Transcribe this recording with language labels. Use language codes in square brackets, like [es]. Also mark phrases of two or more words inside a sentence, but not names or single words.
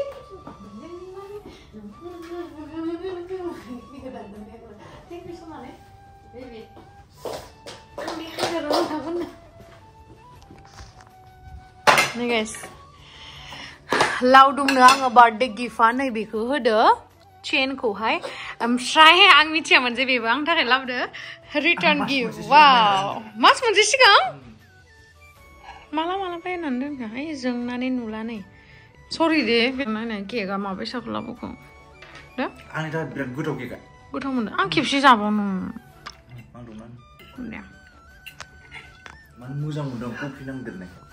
[en] Thank you so much, baby. [brx] Nih guys, Laudum आङो [en] birthday gift- [brx] आ नैबेखौ होदो chain-खौहाय ओमफ्राय आं मिथियामोन जे बेबो आंनि थाखाय लाबोदो [en] return gift. [brx] Wow, मास मोनसे सिगां माला बायनानै दोनखा ओइ जोंनानै नुला नै सरि दे नायनाय केकआ माबायसाखौ लाबोखो दा आंनि थाखाय बिराद गोथाव केकआ गोथाव मोनदों आं खेबसे जाबावनो मानो मोजां मोनदों कफि नांदेरनाय